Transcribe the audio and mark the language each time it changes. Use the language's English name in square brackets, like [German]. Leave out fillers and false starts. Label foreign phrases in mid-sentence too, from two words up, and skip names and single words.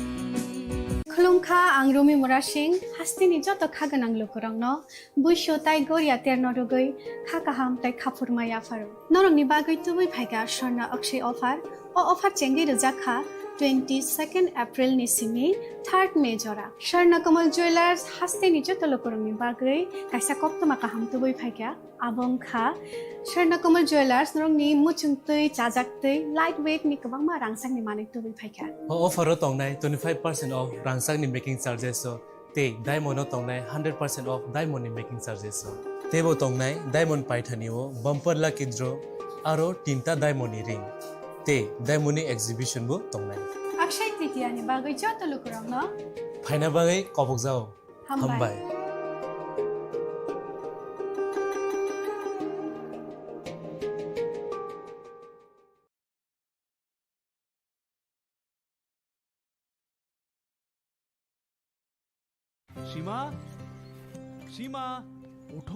[Bodo] खुलुमखा आं रुमि मुरा सिंह हास्तिनि जत खागोनां लोकरंनो बुइसो ताइ गोरिया तेरनरुगै खाकाहाम ताइ खाफुरमाया फारो नरंनि बागै तुबै फाइगा स्वर्णा अक्षय अफार ओ अफार चेंगि रजाखा 22 एप्रिल निसिमी 3 मे जरा स्वर्णकमल ज्वेलर्स हास्तिनि जत लोकरंनि बागै काइसा कप्तमा काहाम तुबै फाइगा आबंखा स्वर्णकमल ज्वेलर्स नरंनि मुचुंतै जाजाक्तै [English] light weight [Bodo] नि गोबांमा रांसांनि माने तुबै फाइगा अफारो तंनाय 25% ऑफ रांसांनि [English] making charges [Bodo] ते डायमंड तंनाय [English] 100% off diamond making charges [Bodo] तेबो तंनाय डायमंड पाइथानिओ [English] bumper lucky draw [Bodo] आरो 3टा [English] diamond ring [Bodo] ते [English] diamond exhibition [Bodo] बो तंनाय अक्षय तृतीया नि बागै जत लोकरंनो फाइना बागै कबक जाओ हामबाय। [Bangla] সীমা, সীমা ওঠো।